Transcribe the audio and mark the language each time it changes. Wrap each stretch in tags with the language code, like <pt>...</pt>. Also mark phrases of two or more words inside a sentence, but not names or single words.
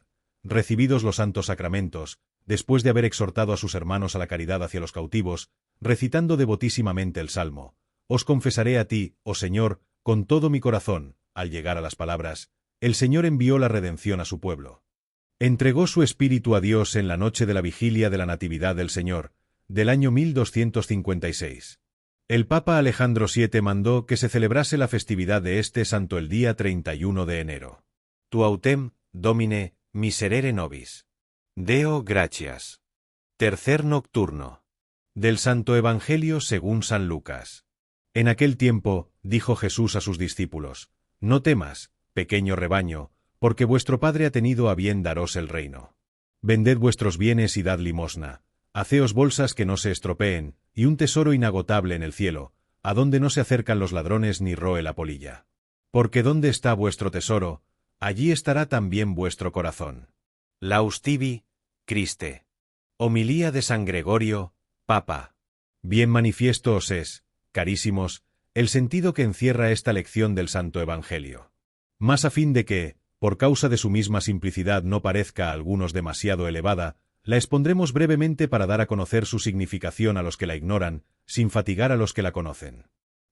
<es>Recibidos los santos sacramentos, después de haber exhortado a sus hermanos a la caridad hacia los cautivos, recitando devotísimamente el Salmo, «Os confesaré a ti, oh Señor, con todo mi corazón», al llegar a las palabras, el Señor envió la redención a su pueblo. Entregó su espíritu a Dios en la noche de la vigilia de la Natividad del Señor, del año 1256. El Papa Alejandro VII mandó que se celebrase la festividad de este santo el día 31 de enero.</es> <la>Tu autem, Domine, miserere nobis. Deo gratias.</la> <es>Tercer nocturno. Del Santo Evangelio según San Lucas. En aquel tiempo, dijo Jesús a sus discípulos, «No temas, pequeño rebaño, porque vuestro Padre ha tenido a bien daros el reino. Vended vuestros bienes y dad limosna. Haceos bolsas que no se estropeen, y un tesoro inagotable en el cielo, a donde no se acercan los ladrones ni roe la polilla. Porque donde está vuestro tesoro, allí estará también vuestro corazón».</es> <la>Laus tibi, Christe.</la> <es>Homilía de San Gregorio, Papa. Bien manifiesto os es, carísimos, el sentido que encierra esta lección del Santo Evangelio. Más a fin de que, por causa de su misma simplicidad no parezca a algunos demasiado elevada, la expondremos brevemente para dar a conocer su significación a los que la ignoran, sin fatigar a los que la conocen.</es>